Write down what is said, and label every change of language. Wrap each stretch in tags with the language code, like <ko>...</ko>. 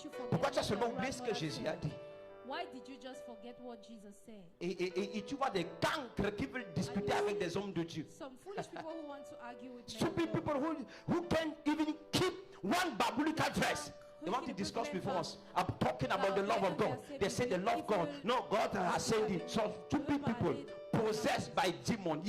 <fr>Pourquoi tu as seulement oublié ce que Jésus a dit?</fr> <en>Why did you just forget what Jesus said?</en> <fr>Et tu vois des cancres qui veulent discuter avec des hommes de Dieu.</fr> <en>Some foolish people who want to argue with Stupid people who can't even keep one biblical verse. They want to discuss with us. I'm talking about the love of God. They say they love God. No, God has said it. So stupid people possessed by demons.</en>